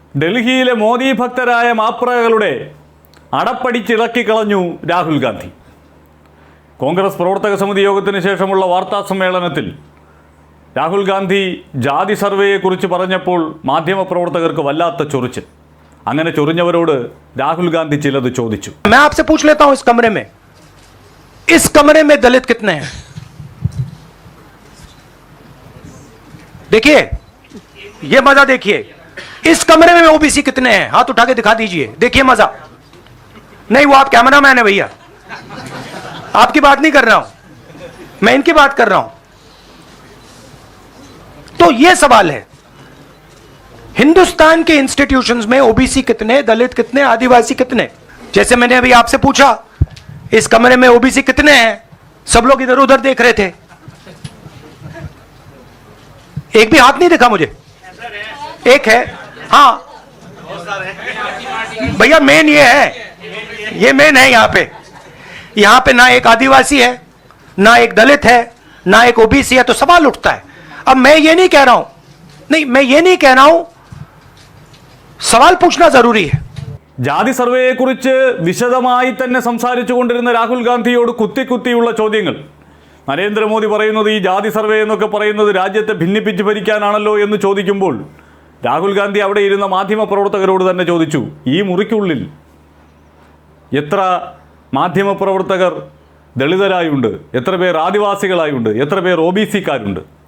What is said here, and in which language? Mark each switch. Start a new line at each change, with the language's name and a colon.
Malayalam: ഡൽഹിയിലെ മോദി ഭക്തരായ മാപ്രകളുടെ അടപ്പടിച്ചിളക്കിക്കളഞ്ഞു രാഹുൽ ഗാന്ധി. കോൺഗ്രസ് പ്രവർത്തക സമിതി യോഗത്തിന് ശേഷമുള്ള വാർത്താ സമ്മേളനത്തിൽ രാഹുൽ ഗാന്ധി ജാതി സർവേയെക്കുറിച്ച് പറഞ്ഞപ്പോൾ മാധ്യമപ്രവർത്തകർക്ക് വല്ലാത്ത ചൊറിച്ചിൽ. അങ്ങനെ ചൊറിഞ്ഞവരോട് രാഹുൽ ഗാന്ധി ചിലത് ചോദിച്ചു.
Hindi: मैं आपसे पूछ लेता हूं, इस कमरे में दलित कितने हैं? देखिए, ये मजा देखिए, इस कमरे में ओबीसी कितने हैं? हाथ उठा के दिखा दीजिए, देखिए मजा। नहीं, वो आप कैमरामैन है भैया, आपकी बात नहीं कर रहा हूं, मैं इनकी बात कर रहा हूं। तो ये सवाल है, हिंदुस्तान के इंस्टीट्यूशंस में ओबीसी कितने, दलित कितने, आदिवासी कितने? जैसे मैंने अभी आपसे पूछा इस कमरे में ओबीसी कितने हैं, सब लोग इधर उधर देख रहे थे, एक भी हाथ नहीं दिखा मुझे। एक है, हाँ भैया, मेन ये है, ये मेन है। यहां पे ना एक आदिवासी है, ना एक दलित है, ना एक ओबीसी है, तो सवाल उठता है। अब मैं ये नहीं कह रहा हूं, मैं ये नहीं कह रहा हूं, सवाल पूछना जरूरी है।
Malayalam: ജാതി സർവേയെക്കുറിച്ച് വിശദമായി തന്നെ സംസാരിച്ചുകൊണ്ടിരുന്ന രാഹുൽ ഗാന്ധിയോട് കുത്തിയുള്ള ചോദ്യങ്ങൾ. നരേന്ദ്രമോദി പറയുന്നത് ഈ ജാതി സർവേ എന്നൊക്കെ പറയുന്നത് രാജ്യത്തെ ഭിന്നിപ്പിച്ച് ഭരിക്കാനാണല്ലോ എന്ന് ചോദിക്കുമ്പോൾ രാഹുൽ ഗാന്ധി അവിടെ ഇരുന്ന മാധ്യമപ്രവർത്തകരോട് തന്നെ ചോദിച്ചു, ഈ മുറിക്കുള്ളിൽ എത്ര മാധ്യമപ്രവർത്തകർ ദളിതരായുണ്ട്, എത്ര പേർ ആദിവാസികളായുണ്ട്, എത്ര പേർ OBC-ക്കാരുണ്ട്?